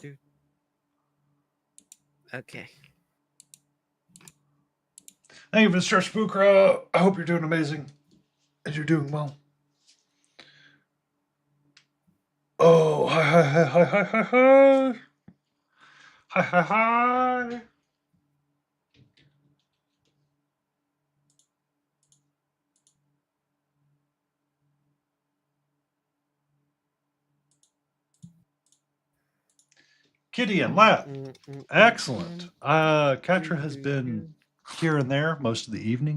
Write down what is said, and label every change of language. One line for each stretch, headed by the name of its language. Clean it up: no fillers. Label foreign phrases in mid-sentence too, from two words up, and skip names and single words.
English: do. Okay. Thank you for the stretch, Pukro. I hope you're doing amazing. And you're doing well. Oh, hi, hi, hi, hi, hi, hi, hi. Hi, hi, hi. Kitty and Lap. Excellent. Katra has been here and there most of the evening.